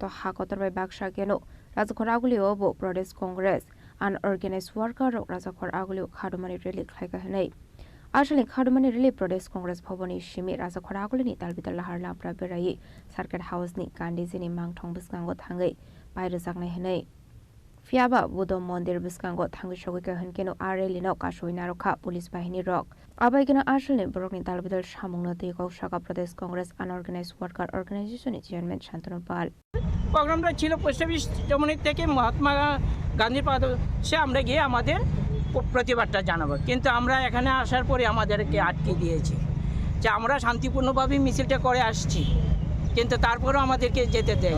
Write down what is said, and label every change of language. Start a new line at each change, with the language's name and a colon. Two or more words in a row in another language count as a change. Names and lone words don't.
Kok Borok: हागतर बाय बाक्सा गेनो राजाखर आगुलियाव प्रदेश कांग्रेस अनअर्गेनाइज्ड वर्कर राजाखर आगुलियाव खादुमानि रेली खायगाहनै आसामनि खादुमानि रेली प्रदेश कांग्रेस भवननि सिमि राजाखर आगुलिनि तालबिताल लाहार लाफ्रा बेरायै सार्किट हाउसनि गान्धीजिनि मांथं बिस्कांगो थाङै बायरो जागनाय हनै फियाबा बुद्ध मंदिर बिस्कांगो थांगै सगैका हनकेनो आरेलिनो कासोय नारखा पुलिस बाहिनी रक आबायगेनो आसलनि बरकनि तालबिदाल सामुंनो दैगाव शाखा प्रदेश कांग्रेस अनअर्गेनाइज्ड वर्कर अर्गेनाइजेशननि चेयरमैन शान्तनु पाल
Bangla: প্রোগ্রামটা ছিল পোস্ট অফিস থেকে মহাত্মা গান্ধীর পাদে আমরা গিয়ে আমাদের প্রতিবাদটা জানাবো কিন্তু আমরা এখানে আসার পরে আমাদেরকে আটকে দিয়েছে যে আমরা শান্তিপূর্ণভাবে মিছিলটা করে আসছি কিন্তু তারপরেও আমাদেরকে যেতে দেয়নি।